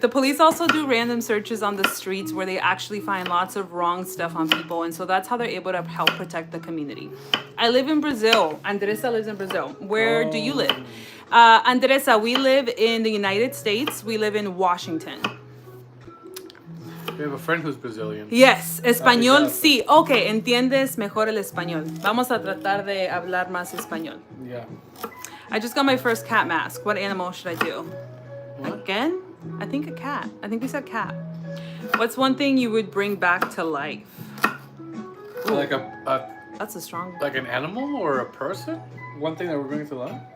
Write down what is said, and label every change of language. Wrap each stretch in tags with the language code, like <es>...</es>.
<en>The police also do random searches on the streets where they actually find lots of wrong stuff on people. And so that's how they're able to help protect the community. I live in Brazil. Andresa lives in Brazil. Where do you live? Andresa, we live in the United States. We live in Washington. We have a friend who's Brazilian.</en> <es>Yes, español sí. Ok, entiendes mejor el español. Vamos a tratar de hablar más español.</es> <en>Yeah. I just got my first cat mask. What animal should I do? What? Again? I think a cat. I think we said cat. What's one thing you would bring back to life? Like That's a strong one. like an animal or a person? One thing that we're going to life?</en>